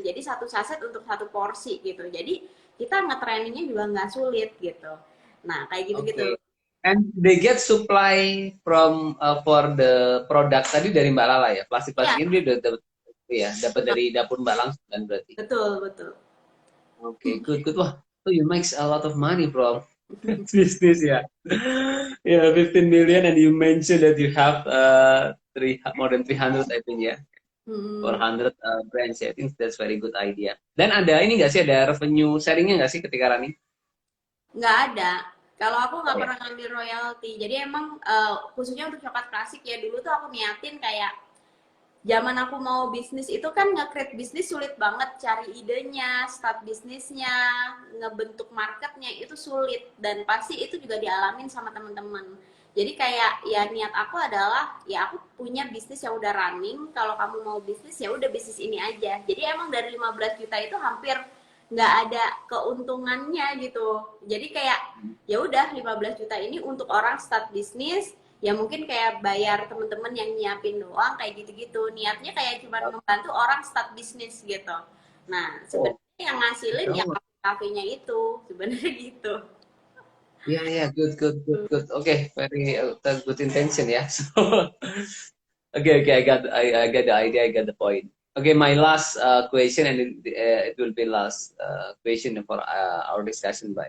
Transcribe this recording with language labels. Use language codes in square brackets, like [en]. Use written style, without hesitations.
[id] Jadi satu saset untuk satu porsi gitu. Jadi kita nge-trainingnya juga nggak sulit gitu. Nah kayak gitu-gitu. [en] Oke. And they get supply from for the product [id] tadi dari Mbak Lala ya. Iya, Plastik-plastik ini dia udah dapat ya, dapat dari dapur Mbak langsung kan berarti. betul betul. [en] Oke, good good. Wah, so you make a lot of money from business ya. Yeah, 15 million and you mentioned that you have more than 300 I think ya. Hmm, 400 brands ya. I think that's very good idea. [id] Dan ada ini nggak sih ada revenue sharingnya nggak sih ketika running? nggak ada. Kalau aku Oh nggak ya. pernah ngambil royalti. Jadi emang khususnya untuk coklat klasik ya dulu tuh aku niatin kayak zaman aku mau bisnis itu kan nge-create bisnis sulit banget cari idenya, start bisnisnya, ngebentuk marketnya itu sulit dan pasti itu juga dialamin sama teman-teman. Jadi kayak ya niat aku adalah ya aku punya bisnis yang udah running, kalau kamu mau bisnis ya udah bisnis ini aja. Jadi emang dari 15 juta itu hampir nggak ada keuntungannya gitu. Jadi kayak ya udah 15 juta ini untuk orang start bisnis ya mungkin kayak bayar temen-temen yang nyiapin doang kayak gitu-gitu niatnya kayak cuma membantu orang start bisnis gitu nah Oh, sebenarnya yang ngasilin ya oh, kafenya itu sebenarnya gitu. [en] yeah, yeah, good, good, good, good. Okay, very good intention, yeah. So, okay, I got the idea, I got the point. Okay, my last question, and it will be last question for our discussion, Mbak.